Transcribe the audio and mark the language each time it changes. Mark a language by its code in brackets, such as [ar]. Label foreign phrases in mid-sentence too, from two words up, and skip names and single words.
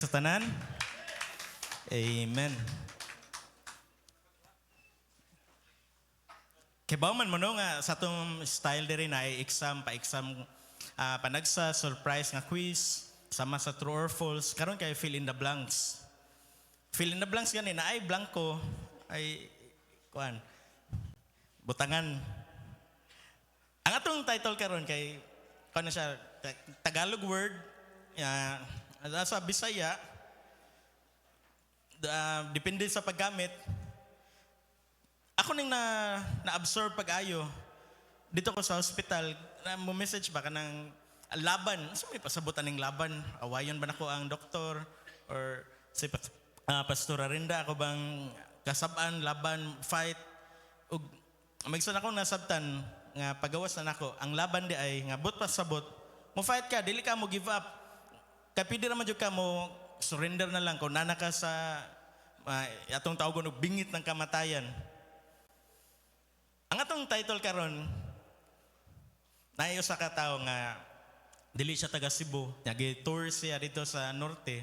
[ceb] Sa tanan. Amen. Kibaw man mo no nga sa itong style diri na ay exam, pa-exam, panagsa, surprise nga quiz, sama sa [en] true or false, [ceb] karon kay [en] fill in the blanks. Fill in the blanks [ceb] gani na ay blanco, ay, kuan, butangan. Ang atong title karon kay, kuan na siya, Tagalog word, sa Bisaya, depende sa paggamit. Ako ning na-absorb pag-ayo dito ko sa hospital, mo message ba ka ng laban? So may pasabutan ng laban. Awayon ba nako ang doktor or si Pastora Rinda ako bang kasaban, laban, fight ug magsan ako nasabtan nga pagawas na nako. Ang laban di ay nga but pasabot. Mo fight ka, dili ka mo [en] give up. [ceb] Kay pwede naman jud ka mo surrender na lang kung nana ka sa atong tawgon og [tl] bingit ng kamatayan. [ceb] Ang atong title karon naay usa ka tawo nga dili siya taga Cebu, nagi-tour siya dito sa norte.